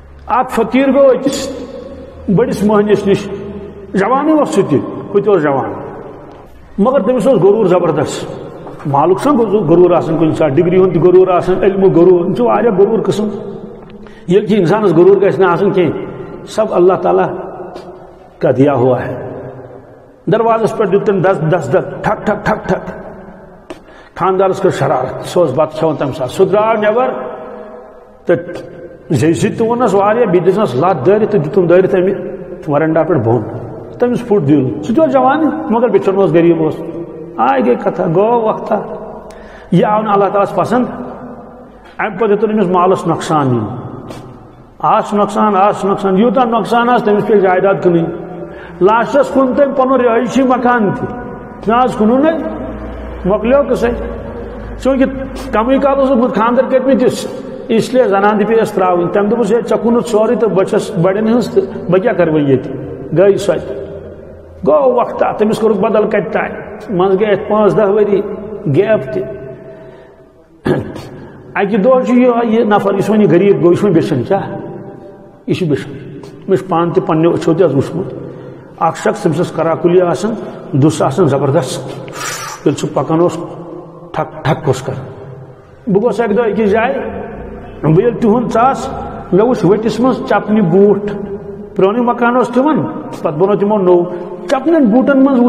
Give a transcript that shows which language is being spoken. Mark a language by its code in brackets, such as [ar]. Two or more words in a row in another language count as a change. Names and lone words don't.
[ks] اک فقیر گو أکس بڑس مہنس نش جوانی اس سہ تہ جوان مگر تمس غرور زبردست مالک سن غرور آسان کن سات ڈگری ہند غرور آسان علم غرور یہ غرور قسم یہ کہ انسانس غرور گھس نہ آسان کہیں [ur] سب اللہ تعالیٰ کا دیا ہوا [ks] ہے دروازس پر دیتن دس دس دس ٹھک ٹھک ٹھک ٹھک خاندارس کر شرارت سہ بت کھان تمہ سات سہ درا نبر تو جیسی تہ ونس واریاہ بیٚیہِ دِژنس لت دٲرِتھ تہٕ دِتُن دٲرِتھ اَمہِ ورنڈا پٮ۪ٹھ بۄن تٔمِس پھُٹ دِل سُہ تہِ اوس جوان مگر بِچُن اوس غریٖب اوس آے گٔے کتھا گوٚو وقتہ یہِ آو نہٕ اللہ تعالیٰ پسنٛد اَمہِ پتہٕ ہیوٚتُن أمِس مالس نۄقصان یُن آس نۄقصان یوٗتاہ نۄقصان آس تٔمِس پیٚیہِ جایداد کٕنٕنۍ لاسٹس کُن تٔمۍ پنُن رہٲیشی مکان تہِ نہ حظ کُنُن مۄکلیو قٕصے چوٗنٛکہِ کمٕے کال اوس اوسمُت خانٛدر کٔرمٕتِس اس لیے زنان تہِ پیٚیَس ترٛاوٕنۍ تٔمۍ دوٚپُس ہے ژےٚ کُنُتھ سورُے تہٕ بہٕ چھَس بڑٮ۪ن ہٕنٛز تہٕ بہٕ کیٛاہ کَرٕ وۄنۍ ییٚتہِ گٔے سۄ تہِ گوٚو وقتہ تٔمِس کوٚرُکھ بدل کتہِ تانۍ منٛزٕ گٔے اَتھ 5-10 ؤری گیپ تہِ اَکہِ دۄہ چھُ یہِ نفر یُس وۄنۍ یہِ غریٖب گوٚو یہِ چھُ وۄنۍ بیٚچھان کیٛاہ یہِ چھُ بیٚچھان مےٚ چھُ پانہٕ تہِ پنٛنیو أچھو تہِ حظ وٕچھمُت اکھ شخص تٔمِس ٲس کرا کُلی آسان دُس آسان زبردست ییٚلہِ سُہ پکان اوس ٹھک ٹھک اوس کران بہٕ گوس اکہِ دۄہ أکِس جایہِ بہٕ ییٚلہِ تِہُنٛد ژاس مےٚ وٕچھ ؤٹِس منٛز چپنہِ بوٗٹھ پرٛونُے مکان اوس تِمن پتہٕ بنوو تِمو نوٚو چپنٮ۪ن بوٗٹن منٛز